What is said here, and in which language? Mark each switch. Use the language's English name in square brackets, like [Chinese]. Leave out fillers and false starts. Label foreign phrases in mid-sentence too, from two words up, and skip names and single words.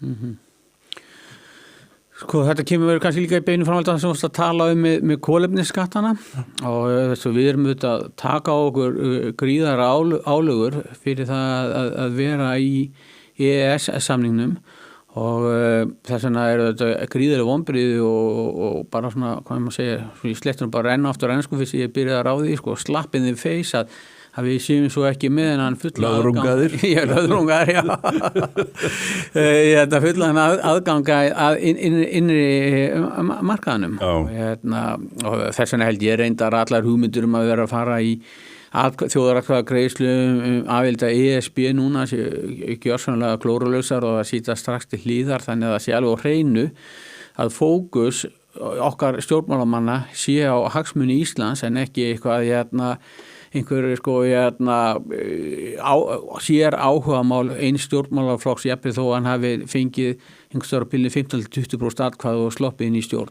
[Icelandic] Þetta kemur kannski líka í beinu framhaldi sem við að tala með kolefnisskattana og þess að við erum auðvitað að taka á okkur gríðar álögur fyrir það að vera í EES-samningnum og þess vegna þetta gríðari vonbrigði og bara svona, hvað maður segja, í slettunum bara renna aftur ennsku fyrst ég byrjaði að ráði, [English] slap in the face [Icelandic] að við séum svo ekki með hennan fulla löðrungaðir. Já, löðrungaðir, já. Fulla hennan aðganga að innri markaðanum. Og þess vegna held ég reyndar allar hugmyndur að vera að fara í þjóðaratkvæðagreiðslu aðild að ESB núna gjörsamlega klórulausar og að sýta strax til hlíðar þannig að það sé alveg á hreinu að fókus okkar stjórnmálamanna sé á hagsmuni Íslands en ekki eitthvað einhverju sér áhugamál eins stjórnmálaflokks jafnvel þó hann hafi fengið einhverjum bílni 15-20% atkvæði og sloppið inn í stjórn.